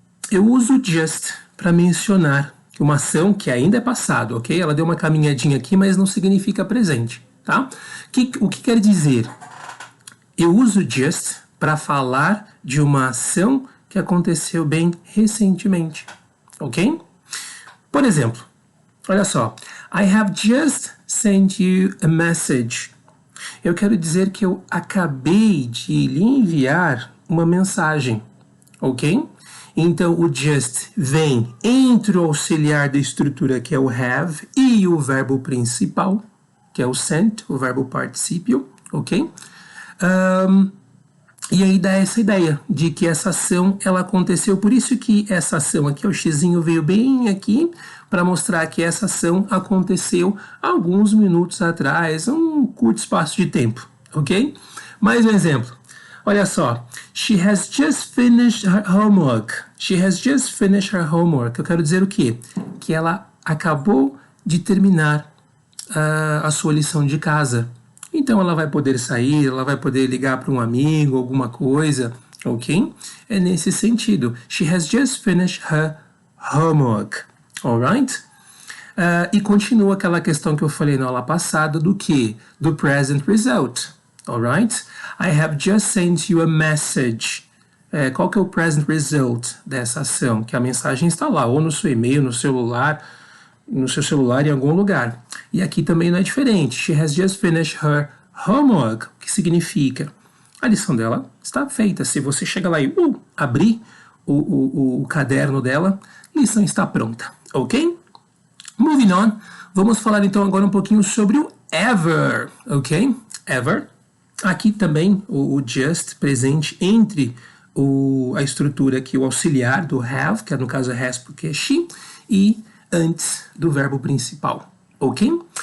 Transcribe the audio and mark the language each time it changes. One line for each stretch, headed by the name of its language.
Portuguese: Eu uso just para mencionar uma ação que ainda é passado, ok? Ela deu uma caminhadinha aqui, mas não significa presente, tá? O que quer dizer? Eu uso just para falar de uma ação que aconteceu bem recentemente, ok? Por exemplo, olha só.
English: I have just sent you a message.
Portuguese: Eu quero dizer que eu acabei de lhe enviar uma mensagem, ok? Então, o just vem entre o auxiliar da estrutura, que é o have, e o verbo principal, que é o sent, o verbo particípio, ok? E aí dá essa ideia de que essa ação, ela aconteceu. Por isso que essa ação aqui, o xizinho veio bem aqui, para mostrar que essa ação aconteceu alguns minutos atrás, um curto espaço de tempo, ok? Mais um exemplo. Olha só.
English: She has just finished her homework. She has just finished her homework.
Portuguese: Eu quero dizer o quê? Que ela acabou de terminar a sua lição de casa. Então ela vai poder sair, ela vai poder ligar para um amigo, alguma coisa, ok? É nesse sentido.
English: She has just finished her homework. Alright?
Portuguese: E continua aquela questão que eu falei na aula passada do que?
English: Do present result. Alright? I have just sent you a message.
Portuguese: Qual que é o present result dessa ação? Que a mensagem está lá, ou no seu e-mail, no celular, no seu celular em algum lugar. E aqui também não é diferente.
English: She has just finished her homework.
Portuguese: O que significa? A lição dela está feita. Se você chega lá e abrir o caderno dela, a lição está pronta. Ok?
English: Moving on.
Portuguese: Vamos falar então agora um pouquinho sobre o ever. Ok? Ever. Aqui também o just presente entre a estrutura aqui, o auxiliar do have, que no caso é has porque é she, e antes do verbo principal, ok?